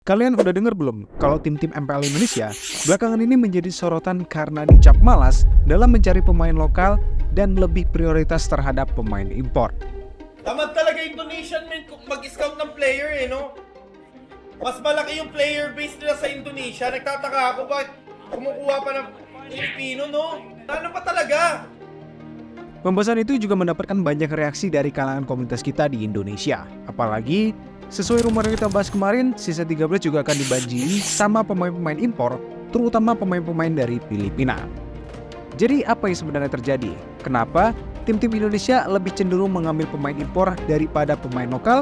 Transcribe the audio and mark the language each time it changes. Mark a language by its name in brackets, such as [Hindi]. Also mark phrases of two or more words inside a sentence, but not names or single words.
[Indonesian] Kalian udah denger belum kalau tim-tim MPL Indonesia belakangan ini menjadi sorotan karena dicap malas dalam mencari pemain lokal dan lebih prioritas terhadap pemain impor. [Filipino] Tamad talaga [English] Indonesian men [Filipino] mag-scout ng player no? Mas malaki yung player base nila sa Indonesia. Nagtataka ako bakit kumukuha pa ng Pilipino, no? Ano pa talaga? [Indonesian] Pembahasan itu juga mendapatkan banyak reaksi dari kalangan komunitas kita di Indonesia. Apalagi, sesuai rumor yang kita bahas kemarin, season 13 juga akan dibanjiri sama pemain-pemain impor, terutama pemain-pemain dari Filipina. Jadi apa yang sebenarnya terjadi? Kenapa tim-tim Indonesia lebih cenderung mengambil pemain impor daripada pemain lokal?